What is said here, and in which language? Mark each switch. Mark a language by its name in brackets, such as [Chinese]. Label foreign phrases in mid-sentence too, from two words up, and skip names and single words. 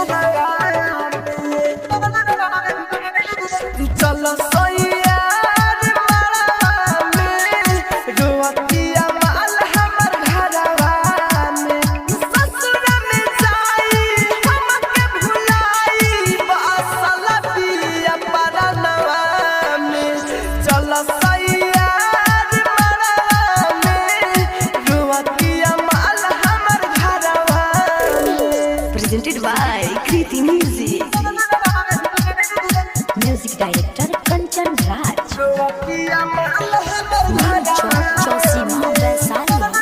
[Bhojpuri] चल सैया रे बड़ा में रोतिया माल हमर घरवा में ससुर में जाई हमके भुलाई बसल पिया परनवा में चल [English] Presented by Kriti Music. Music director Kanchan Raj. Chosima Vaisali.